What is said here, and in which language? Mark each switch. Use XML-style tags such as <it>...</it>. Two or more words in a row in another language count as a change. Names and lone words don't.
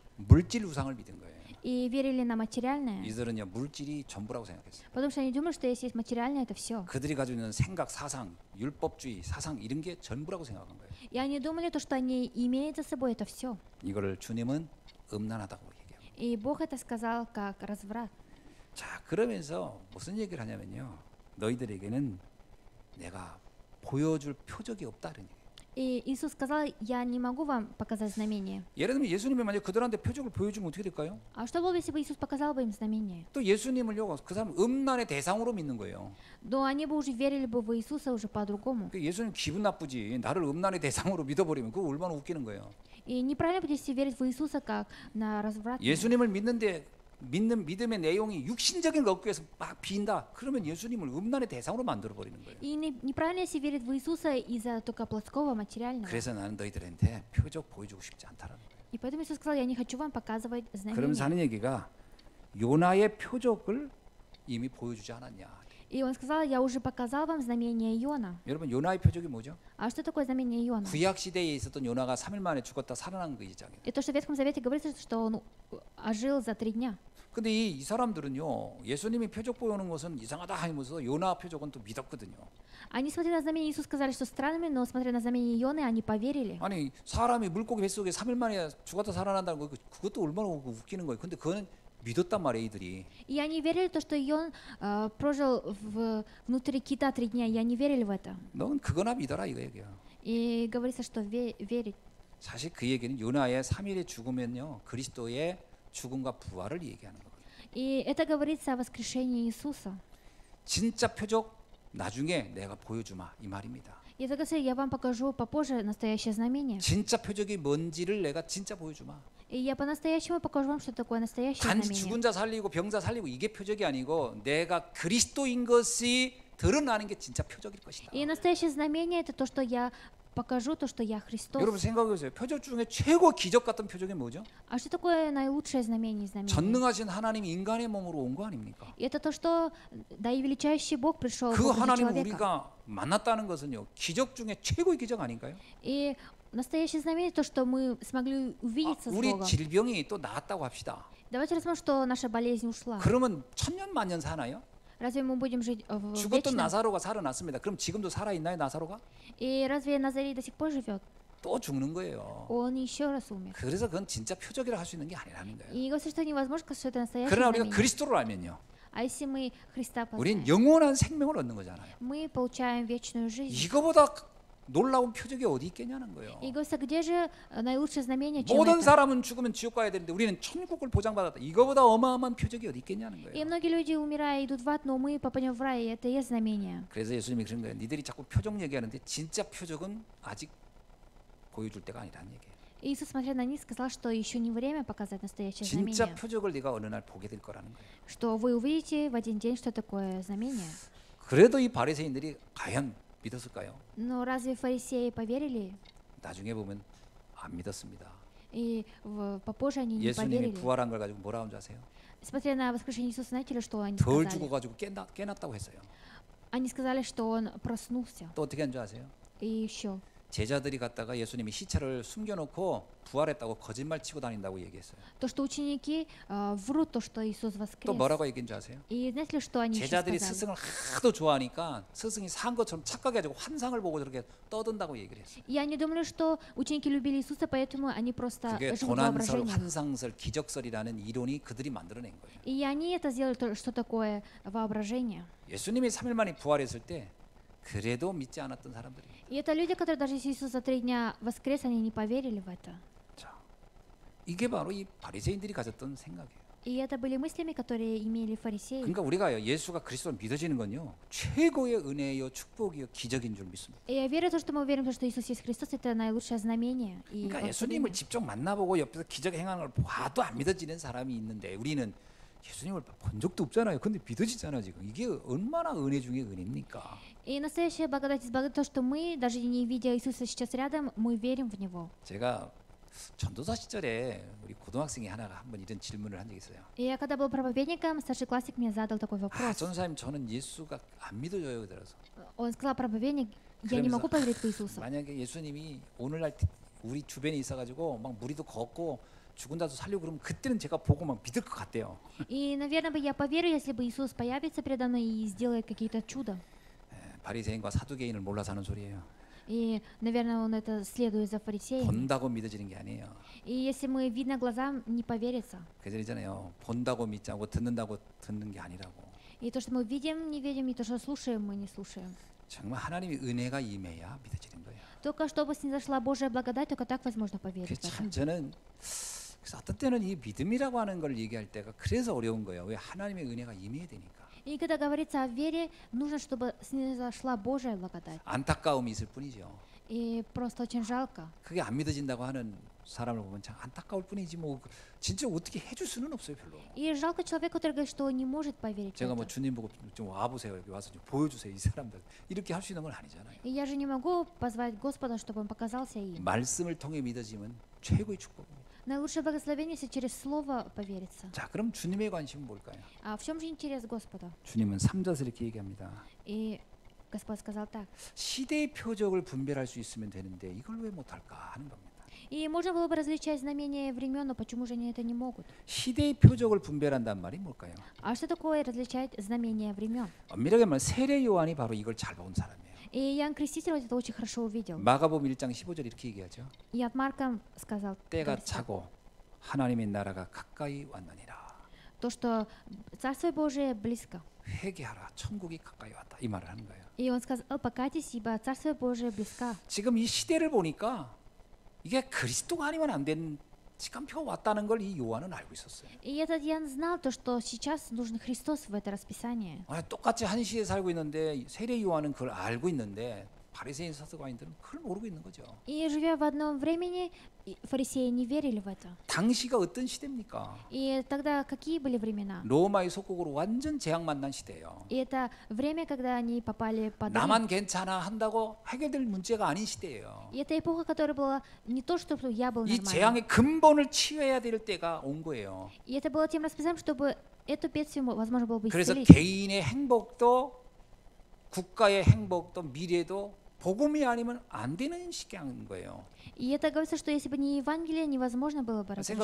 <ko>물질 우상을 믿은 거예요.</ko> <ru>и верили на материальное,</ru> <ko>이들은요 물질이 전부라고 생각했어요.</ko> <ru>потому что они думали, что если есть материальное, это все.</ru> <ko>그들이 가지고 있는 생각, 사상, 율법주의, 사상 이런 게 전부라고 생각한 거예요.</ko> <ru>И они думали, то, что они имеют за собой, это все.</ru> <ko>이거를 주님은 음란하다고 얘기해요.</ko> <ru>И Бог это сказал как разврат.</ru> <ko>자, 그러면서 무슨 얘기를 하냐면요. 너희들에게는 내가 보여줄 표적이 없다 그런 얘기예요.</ko> <ru>И Иисус сказал, я не могу вам показать знамение.</ru> <ko>예를 들면 예수님이 만약 그들한테 표적을 보여주면 어떻게 될까요?</ko> <ru>А что было бы, если бы Иисус показал бы им знамение?</ru> <ko>또 예수님을요 그 사람 음란의 대상으로 믿는 거예요.</ko> <ru>Но они бы уже верили бы в Иисуса уже по-другому.</ru> <ko>그 예수님 기분 나쁘지. 나를 음란의 대상으로 믿어버리면 그거 얼마나 웃기는 거예요.</ko> <ru>И неправильно будет если верить в Иисуса как на разврат.</ru> <ko>예수님을 믿는데 믿는 믿음의 내용이 육신적인 걸 얻기 위해서 막 빈다. 그러면 예수님을 음란의 대상으로 만들어 버리는 거예요.</ko> <ru>И неправильно если верить в Иисуса из-за только плотского, материального.</ru> <ko>그래서 나는 너희들한테 표적 보여주고 싶지 않다라는 거예요.</ko> <ru>И поэтому Иисус сказал, я не хочу вам показывать</ru> <ko>그러면서</ko> <ru>знамения.</ru> <ko>하는 얘기가 요나의 표적을 이미 보여주지 않았냐.</ko> <ru>И он сказал, я уже показал вам знамение Иона.</ru> <ko>여러분 요나의 표적이 뭐죠?</ko> <ru>А что такое знамение Иона?</ru> <ko>구약 시대에 있었던 요나가 3일 만에 죽었다 살아난 그 이장이에요.</ko> <ru>И то, что в Ветхом Завете говорится, что он ожил за 3 дня.</ru> <ko>근데 이 사람들은요 예수님이 표적 보여오는 것은 이상하다 하면서 요나 표적은 또 믿었거든요.</ko> <ru>Они, смотря на знамение Иисуса, сказали, что странными, но смотря на знамение Ионы, они поверили.</ru> <ko>아니 사람이 물고기 뱃속에 3일 만에 죽었다 살아난다는 거 그것도 얼마나 웃기는 거예요. 근데 그거는 믿었단 말이에요, 이들이.</ko> <ru>И они верили в то, что Ион прожил внутри кита 3 дня, и они верили в это.</ru> <ko>넌 그거나 믿어라 이거 얘기야.</ko> <ru>И говорится, что верить.</ru> <ko>사실 그 얘기는 요나의 3일의 죽으면요 그리스도의 죽음과 부활을 얘기하는 거거든요.</ko> <ru>И это говорится о воскрешении Иисуса.</ru> <ko>진짜 표적 나중에 내가 보여주마 이 말입니다.</ko> <ru>И это говорится, я вам покажу попозже настоящее знамение.</ru> <ko>진짜 표적이 뭔지를 내가 진짜 보여주마.</ko> <ru>И я по-настоящему покажу вам, что такое настоящее</ru> <ko>단지</ko> <ru>знамение.</ru> <ko>죽은 자 살리고 병자 살리고 이게 표적이 아니고 내가 그리스도인 것이 드러나는 게 진짜 표적일 것이다.</ko> <ru>И настоящее знамение это то, что я покажу, то, что я Христос.</ru> <ko>여러분 생각해 보세요. 표적 중에 최고 기적 같은 표적이 뭐죠?</ko> <ru>А что такое наилучшее знамение из знамений?</ru> <ko>전능하신 하나님이 인간의 몸으로 온 거 아닙니까?</ko> <ru>И это то, что да и величайший Бог пришел в</ru> <ko>그</ko> <ru>образе</ru> <ko>하나님</ko> <ru>человека.</ru> <ko>우리가 만났다는 것은요 기적 중에 최고의 기적 아닌가요?</ko> <ru>И настоящее знамение то, что мы смогли увидеться с</ru> <ko>우리</ko> <ru>Богом.</ru> <ko>질병이 또 나았다고 합시다.</ko> <ru>Давайте рассмотрим, что наша болезнь ушла.</ru> <ko>그러면 천년 만년 사나요?</ko> <ru>Разве мы будем жить</ru> <ko>죽었던</ko> <ru>вечно?</ru> <ko>나사로가 살아났습니다. 그럼 지금도 살아 있나요, 나사로가?</ko> <ru>И разве Назарей до сих пор живет?</ru> <ko>또 죽는 거예요.</ko> <ru>Он еще раз умер.</ru> <ko>그래서 그건 진짜 표적이라 할 수 있는 게 아니라는 거예요.</ko> <ru>И говорится, что невозможно сказать, что это настоящее</ru> <ko>그러나 우리가</ko> <ru>знамение.</ru> <ko>그리스도를 알면요.</ko> <ru>А если мы Христа</ru> <ko>우린</ko> <ru>познаем,</ru> <ko>영원한 생명을 얻는 거잖아요.</ko> <ru>мы получаем вечную жизнь.</ru> <ko>이거보다 놀라운 표적이 어디 있겠냐는 거예요.</ko> <ru>И говорится, где же наилучшее знамение, чем</ru> <ko>모든</ko> <ru>это?</ru> <ko>사람은 죽으면 지옥 가야 되는데 우리는 천국을 보장받았다. 이거보다 어마어마한 표적이 어디 있겠냐는</ko> <ru>И</ru> <ko>거예요.</ko> <ru>многие люди, умирая, идут в ад, но мы попадем в рай, и это и есть знамение.</ru> <ko>그래서 예수님이 그런 거예요. 니들이 자꾸 표적 얘기하는데 진짜 표적은 아직 보여줄 때가 아니라는 얘기예요.</ko> <ru>Иисус, смотря на них, сказал, что еще не время показать настоящее</ru> <ko>진짜</ko> <ru>знамение.</ru> <ko>표적을 네가 어느 날 보게 될 거라는 거예요.</ko> <ru>Что вы увидите в один день, что такое знамение.</ru> <ko>그래도 이 바리새인들이 과연 믿었을까요?</ko> <ru>Но разве фарисеи поверили?</ru> <ko>나중에 보면 안 믿었습니다.</ko> <ru>И попозже они не</ru> <ko>예수님이</ko> <ru>поверили.</ru> <ko>부활한 걸 가지고 뭐라 하는지 아세요?</ko> <ru>Смотря на воскрешение Иисуса, знаете ли, что они</ru> <ko>덜</ko> <ru>сказали?</ru> <ko>죽어가지고 깨났다고 했어요.</ko> <ru>Они сказали, что он проснулся.</ru> <ko>또 어떻게 한 줄 아세요?</ko> <ru>И еще.</ru> <ko>제자들이 갔다가 예수님이 시체를 숨겨놓고 부활했다고 거짓말 치고 다닌다고 얘기했어요.</ko> <ru>То, что ученики врут, то, что Иисус</ru> <ko>또</ko> <ru>воскрес.</ru> <ko>뭐라고 얘기한 줄 아세요?</ko> <ru>И знаете ли, что они еще</ru> <ko>제자들이</ko> <ru>сказали?</ru> <ko>스승을 하도 좋아하니까 스승이 산 것처럼 착각해가지고 환상을 보고 저렇게 떠든다고 얘기를 했어요.</ko> <ru>И они думали, что ученики любили Иисуса, поэтому они просто</ru> <ko>그게</ko> <ru>живут</ru> <ko>도난설,</ko> <ru>воображением.</ru> <ko>환상설, 기적설이라는 이론이 그들이 만들어낸 거예요.</ko> <ru>И они это сделали, что такое воображение.</ru> <ko>예수님이 3일 만에 부활했을 때 그래도 믿지 않았던 사람들이에요.</ko> <ru>И это люди, которые даже если Иисус за 3 дня воскрес, они не поверили в это.</ru> <ko>자, 이게 바로 이 바리새인들이 가졌던 생각이에요.</ko> <ru>И это были мыслями, которые имели фарисеи.</ru> <ko>그러니까 우리가 예수가 그리스도로 믿어지는 건요 최고의 은혜요 축복이요 기적인 줄 믿습니다.</ko> <ru>И я верю в то, что мы верим, в то, что Иисус есть Христос, это наилучшее знамение. И</ru> <ko>그러니까 예수님을 직접 만나보고 옆에서 기적 행하는 걸 봐도 안 믿어지는 사람이 있는데 우리는 예수님을 본 적도 없잖아요. 근데 믿어지잖아 지금. 이게 얼마나 은혜 중에 은혜입니까?</ko> <ru>И настоящая благодать из благодати, то, что мы, даже не видя Иисуса сейчас рядом, мы верим в Него.</ru> <ko>제가 전도사 시절에 우리 고등학생이 하나가 한번 이런 질문을 한 적이 있어요.</ko> <ru>И я когда был проповедником, старший классик мне задал такой вопрос.</ru> <ko>전도사님 저는 예수가 안 믿어져요. 그래서</ko> <ru>Он сказал, проповедник, я не могу поверить в Иисуса.</ru> <ko>만약에 예수님이 오늘날 우리 주변에 있어가지고 막 무리도 걷고 죽은 자도 살려고 그러면 그때는 제가 보고 막 믿을 것 같대요.</ko> <ru>И, наверное, бы я поверил, если бы Иисус появится передо мной и сделает какие-то чудо.</ru> <ko>바리새인과 사두개인을 몰라서 하는 소리예요.</ko> <ru>И, наверное, он это следует за фарисеями.</ru> <ko>본다고 믿어지는 게 아니에요.</ko> <ru>И если мы видно глазам, не поверится.</ru> <ko>그전이잖아요. 본다고 믿지 않고 듣는다고 듣는 게 아니라고.</ko> <ru>И то, что мы видим, не видим, и то, что слушаем, мы не слушаем.</ru> <ko>정말 하나님의 은혜가 임해야 믿어지는 거예요.</ko> <ru>Только чтобы снизошла Божья благодать, только так возможно поверить.</ru> <ko>참 저는 그래서 어떤 때는 이 믿음이라고 하는 걸 얘기할 때가 그래서 어려운 거예요. 왜 하나님의 은혜가 임해야 되니까.</ko> <ru>И когда говорится о вере, нужно, чтобы снизошла Божья благодать.</ru> <ko>안타까움이 있을 뿐이죠.</ko> <ru>И просто очень жалко.</ru> <ko>그게 안 믿어진다고 하는 사람을 보면 참 안타까울 뿐이지 뭐 진짜 어떻게 해줄 수는 없어요 별로.</ko> <ru>И жалко человека, который говорит, что не может поверить в</ru> <ko>제가 뭐</ko> <ru>это.</ru> <ko>주님 보고 좀 와보세요 여기 와서 좀 보여주세요 이 사람들 이렇게 할 수 있는 건 아니잖아요.</ko> <ru>И я же не могу позвать Господа, чтобы Он показался им.</ru> <ko>말씀을 통해 믿어지면 최고의 축복입니다.</ko> <ru>Наилучшее благословение, если через Слово поверится.</ru> <ko>자 그럼 주님의 관심은 뭘까요?</ko> <ru>А в чем же интерес Господа?</ru> <ko>주님은 3절에서 이렇게 얘기합니다.</ko> <ru>И Господь сказал так.</ru> <ko>시대의 표적을 분별할 수 있으면 되는데 이걸 왜 못할까 하는 겁니다.</ko> <ru>И можно было бы различать знамения времен, но почему же они это не могут?</ru> <ko>시대의 표적을 분별한다는 말이 뭘까요?</ko> <ru>А что такое различать знамения времен?</ru> <ko>엄밀하게 말하면 세례 요한이 바로 이걸 잘 본 사람이에요.</ko> <ru>И Иоанн Креститель вот это очень хорошо увидел.</ru> <ko>마가복음 1장 15절 이렇게 얘기하죠.</ko> <ru>И от Марка сказал</ru> <ko>때가</ko> <ru>говорится,</ru> <ko>차고 하나님의 나라가 가까이 왔느니라.</ko> <ru>то, что Царство Божие близко.</ru> <ko>회개하라 천국이 가까이 왔다 이 말을 하는 거예요.</ko> <ru>И он сказал, покайтесь, ибо Царство Божие близко.</ru> <ko>지금 이 시대를 보니까 이게 그리스도가 아니면 안 되는 시간표가 왔다는 걸 이 요한은 알고 있었어요.</ko> <ru>И этот Иоанн знал то, что сейчас нужен Христос в это расписание.</ru> <ko>똑같이 한 시대에 살고 있는데 세례 요한은 그걸 알고 있는데 바리새인 사두개인들은 그걸 모르고 있는 거죠.</ko> <ru>И живя в одном времени, фарисеи не верили в это.</ru> <ko>당시가 어떤 시대입니까?</ko> <ru>И тогда какие были времена?</ru> <ko>로마의 속국으로 완전 재앙 만난 시대예요.</ko> <ru>И это время, когда они попали под Рим.</ru> <ko>나만 괜찮아 한다고 해결될 문제가 아닌 시대예요.</ko> <ru>И это эпоха, которая была не то, что я был</ru> <ko>이</ko> <ru>нормальным.</ru> <ko>재앙의 근본을 치유해야 될 때가 온 거예요.</ko> <ru>И это было тем расписанием, чтобы эту бедствие возможно было бы</ru> <ko>그래서</ko> <ru>исцелить.</ru> <ko>개인의 행복도 국가의 행복도 미래도 복음이 아니면 안 되는 시기인 거예요.</ko> <ru>И это говорится, что если бы не Евангелие, невозможно было бы разрушить.</ru>